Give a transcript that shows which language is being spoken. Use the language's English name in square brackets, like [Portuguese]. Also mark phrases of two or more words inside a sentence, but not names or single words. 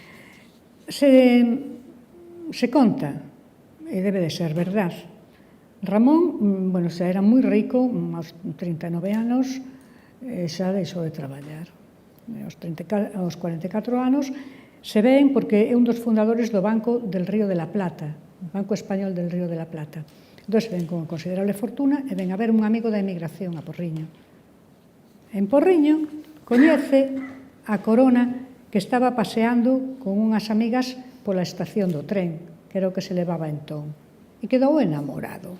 [Galician] Se conta, e debe de ser verdad, Ramón, bueno, xa era moi rico, aos 39 anos, xa deixou de traballar. Aos 44 anos se ven porque é un dos fundadores do Banco del Río de la Plata, Banco Español del Río de la Plata. Entón, ven con considerable fortuna e ven a ver un amigo da emigración a Porriño. En Porriño coñece a Corona, que estaba paseando con unhas amigas pola estación do tren, que era o que se levaba entón, e quedou enamorado.